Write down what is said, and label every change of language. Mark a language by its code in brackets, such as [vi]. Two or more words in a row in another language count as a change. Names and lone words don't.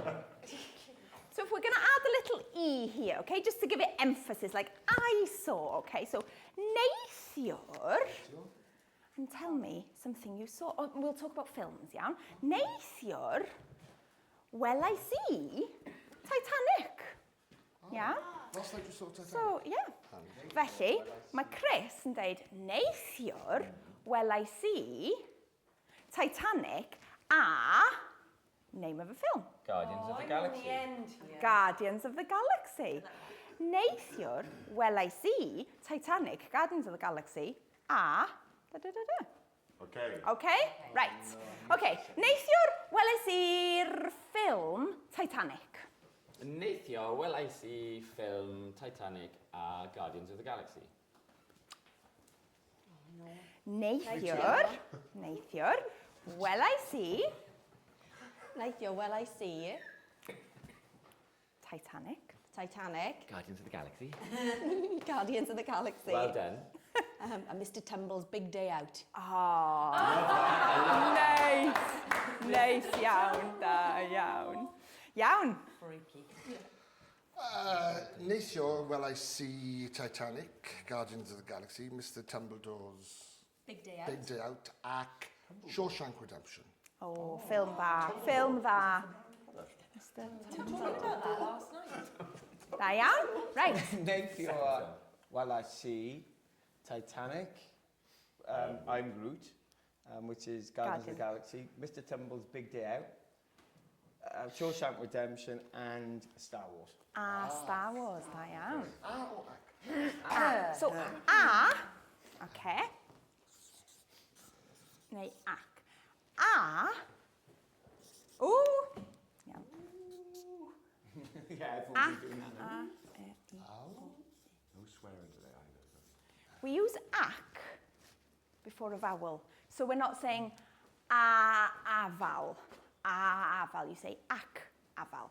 [en] so if we're going to add a little E here, okay, just to give it emphasis, like I saw, okay, so neithiwr, and tell me something you saw. Oh, we'll talk about films, yeah? [cy] Neithiwr, welais I Titanic, [en] yeah? Last night you saw Titanic. So, yeah. [cy] Felly, mae Chris yn dweud, neithiwr, welais I Titanic a [en] name of a film. Guardians of the Galaxy. In the end. Guardians of the Galaxy. [cy] Neithiwr, welais I Titanic, Guardians of the Galaxy a Da-da-da-da. [en] Okay. Okay, right. [cy] Okay, neithiwr weles i'r ffilm Titanic. Neithiwr, welais i ffilm Titanic a Guardians of the Galaxy. Neithiwr, welais i Neithiwr, welais i Titanic. Titanic, Guardians of the Galaxy. Guardians of the Galaxy, [en] Well done. and Mr Tumble's Big Day Out. [cy] Oh, neis. Neis iawn, da iawn. Iawn. [en] Freaky. [cy] Neithiwr, [en] well, I see Titanic, Guardians of the Galaxy, Mr Tumbledore's Big Day Out. Big Day Out, [cy] ac Shawshank Redemption. O, ffilm dda, ffilm dda. [en] Talking about that last night. [cy] Da iawn. Right. Neithiwr, [en] well, I see Titanic, I'm Groot, which is Guardians of the Galaxy, Mr Tumble's Big Day Out, Shawshank Redemption, and Star Wars. [cy] A Star Wars, da iawn. [en] Oh, So, a, okay. [cy] Neu ac. A, ww, iawn. [en] Yeah, everyone will be doing that now. No swearing today either. We use ac before a vowel. So we're not saying a vowel. You say [cy] ac aval.